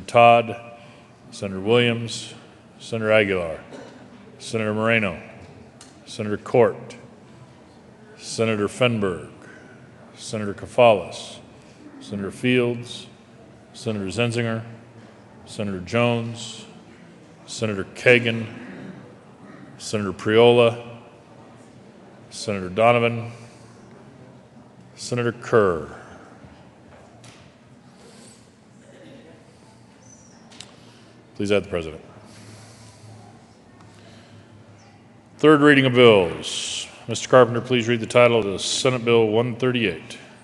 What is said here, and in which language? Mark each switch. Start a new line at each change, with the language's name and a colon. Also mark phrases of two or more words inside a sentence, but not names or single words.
English: Todd, Senator Williams, Senator Aguilar, Senator Moreno, Senator Court, Senator Fenberg, Senator Kafalas, Senator Fields, Senator Zenzinger, Senator Jones, Senator Kagan, Senator Priola, Senator Donovan, Senator Kerr. Please add the president. Third reading of bills. Mr. Carpenter, please read the title of the Senate Bill 138.